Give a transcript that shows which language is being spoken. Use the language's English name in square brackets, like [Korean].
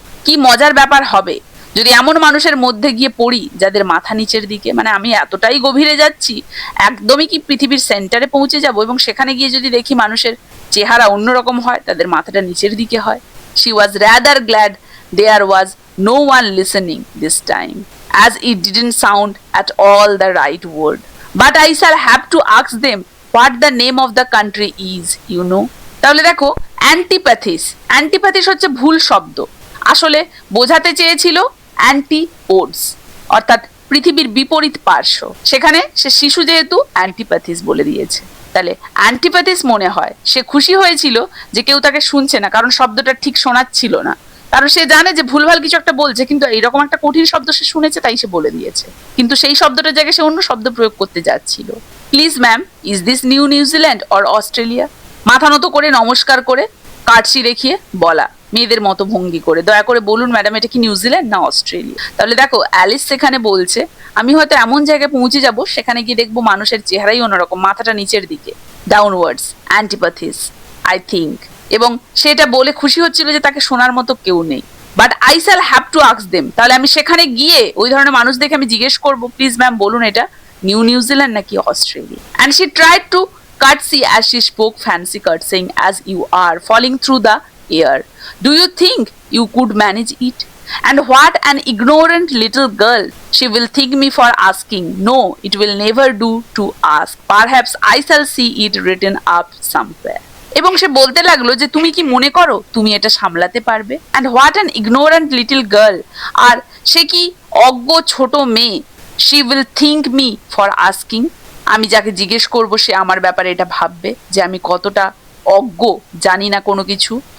[Bangla] কি মজার ব্যাপার হবে যদি এমন মানুষের মধ্যে গিয়ে পড়ি যাদের মাথা নিচের দিকে, মানে আমি এতটাই গভীরে যাচ্ছি, একদমই কি পৃথিবীর সেন্টারে পৌঁছে যাব এবং সেখানে গিয়ে যদি দেখি মানুষের চেহারা অন্যরকম হয়, তাদের মাথাটা নিচের দিকে হয়। [English] She was rather glad there was no one listening this time, as it didn't sound at all the right word. But I shall have to ask them what the name of the country is, you know. [Bangla] তাহলে দেখো অ্যান্টিপ্যাথিস, অ্যান্টিপ্যাথিস হচ্ছে ভুল শব্দ, আসলে বোঝাতে চেয়েছিল অ্যান্টিপোডস অর্থাৎ পৃথিবীর বিপরীত পার্শ্ব, সেখানে সে শিশু যেহেতু অ্যান্টিপ্যাথিস বলে দিয়েছে। তাহলে অ্যান্টিপ্যাথিস মনে হয় সে খুশি হয়েছিল যে কেউ তাকে শুনছে না, কারণ শব্দটা ঠিক শোনাচ্ছিল না, কারণ সে জানে যে ভুলভাল কিছু একটা বলছে, কিন্তু এইরকম একটা কঠিন শব্দ সে শুনেছে তাই সে বলে দিয়েছে, কিন্তু সেই শব্দটার জায়গায় সে অন্য শব্দ প্রয়োগ করতে যাচ্ছিল। [English] Please ma'am, is this New New Zealand or Australia? [Bangla] মাথা নত করে নমস্কার করে কার্সি দেখিয়ে বলা, মেয়েদের মতো ভঙ্গি করে, দয়া করে বলুন ম্যাডাম এটা কি নিউজিল্যান্ড না অস্ট্রেলিয়া? তাহলে দেখো অ্যালিস সেখানে বলছে আমি হয়তো এমন জায়গায় পৌঁছে যাব সেখানে গিয়ে দেখবো মানুষের চেহারাই অন্যরকম, মাথাটা নিচের দিকে, [English] downwards, antipathies I think, [Bangla] এবং সেটা বলে খুশি হচ্ছিল যে তাকে শোনার মতো কেউ নেই। [English] but I shall have to ask them, [Bangla] তাহলে আমি সেখানে গিয়ে ওই ধরনের মানুষ দেখে আমি জিজ্ঞেস করবো প্লিজ ম্যাম বলুন এটা নিউ নিউজিল্যান্ড নাকি Australia? [English] And she tried to curtsy as she spoke, fancy curtsying as you are falling through the air. Do you think you could manage it? And what an ignorant little girl she will think me for asking. No, it will never do to ask. Perhaps I shall see it written up somewhere. [Bangla] এবং সে বলতে লাগলো যে তুমি কি মনে করো তুমি এটা সামলাতে পারবে? [English] And what an ignorant little girl, [Bangla] আর সে কি অজ্ঞ ছোট মেয়ে, [English] she will think me for asking, [Bangla] আমি যাকে জিজ্ঞেস করবো সে আমার ব্যাপারে এটা ভাববে যে আমি কতটা অজ্ঞ, জানি না কোনো কিছু।